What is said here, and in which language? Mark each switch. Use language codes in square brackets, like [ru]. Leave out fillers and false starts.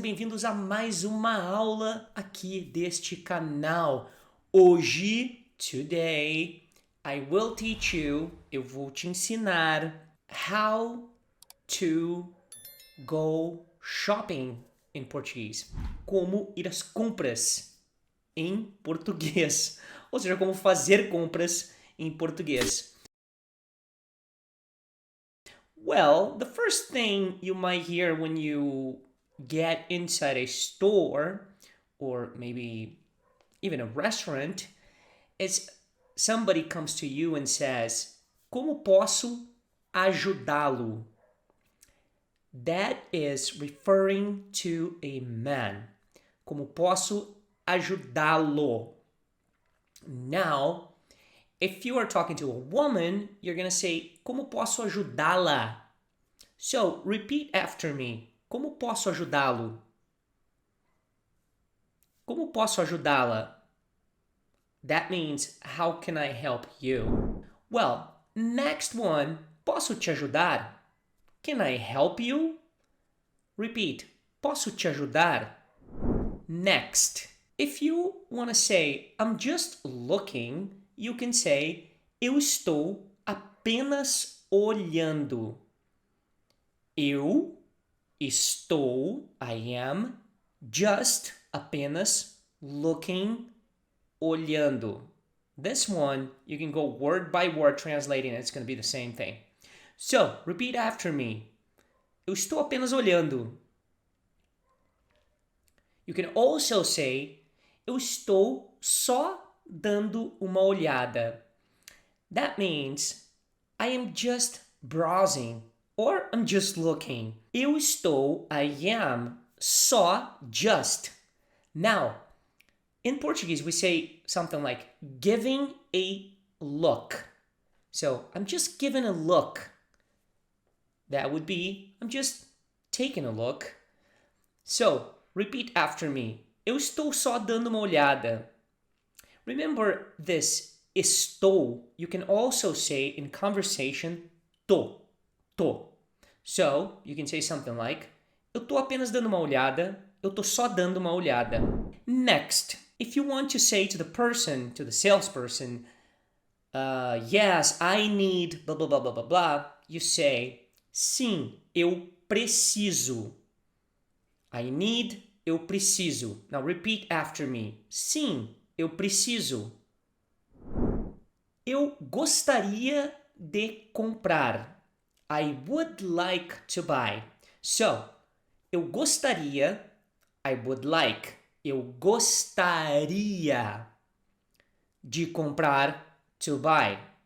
[pt] Bem-vindos a mais uma aula aqui deste canal. [en] Today, I will teach you, [pt] eu vou te ensinar [en] how to go shopping in Portuguese. Como ir às compras em português. Ou seja, como fazer compras em português. Well, the first thing you might hear when you get inside a store or maybe even a restaurant is somebody comes to you and says, [pt] "Como posso ajudá-lo?" [en] That is referring to a man. [pt] Como posso ajudá-lo? [en] Now, if you are talking to a woman, you're going to say, [pt] "Como posso ajudá-la?" [en] So, repeat after me. [pt] Como posso ajudá-lo? Como posso ajudá-la? [en] That means, how can I help you? Well, next one, [pt] posso te ajudar? [en] Can I help you? Repeat, [pt] posso te ajudar? [en] Next, if you want to say, I'm just looking, you can say, [pt] eu estou apenas olhando. Eu estou, [en] I am, [pt] just, apenas, looking, olhando. [en] This one, you can go word by word translating, it's going to be the same thing. So, repeat after me. [pt] Eu estou apenas olhando. [en] You can also say, [pt] eu estou só dando uma olhada. [en] That means, I am just browsing or I'm just looking. [pt] Eu estou, [en] I am, [pt] só, just. [en] Now, in Portuguese, we say something like giving a look. So, I'm just giving a look. That would be, I'm just taking a look. So, repeat after me. [pt] Eu estou só dando uma olhada. [en] Remember this estou, you can also say in conversation, tô. So, you can say something like, [pt] eu tô apenas dando uma olhada, eu tô só dando uma olhada. [en] Next, if you want to say to the person, to the salesperson, yes, I need blah, blah, blah, blah, blah, blah, you say, [pt] sim, eu preciso. [en] I need, [pt] eu preciso. [en] Now repeat after me. [pt] Sim, eu preciso. Eu gostaria de comprar. [en] I would like to buy. So, [pt] eu gostaria, [en] I would like. [pt] Eu gostaria de comprar, [en] to buy.